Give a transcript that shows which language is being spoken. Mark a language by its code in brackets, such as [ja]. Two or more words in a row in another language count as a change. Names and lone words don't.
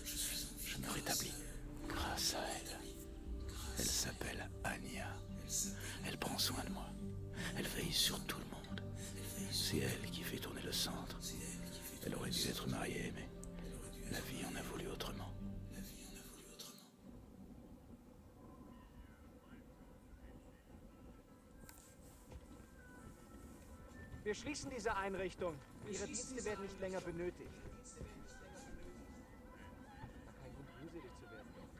[fr] Je me rétablis grâce à elle. Elle s'appelle Anya. Elle prend soin de moi. Elle veille sur tout le monde. C'est elle qui fait tourner le centre. Elle aurait dû être mariée, mais la vie en a voulu autrement. [de] Wir schließen diese Einrichtung. Ihre Dienste werden nicht länger benötigt. War kein Grund, mühselig zu werden, Doktor.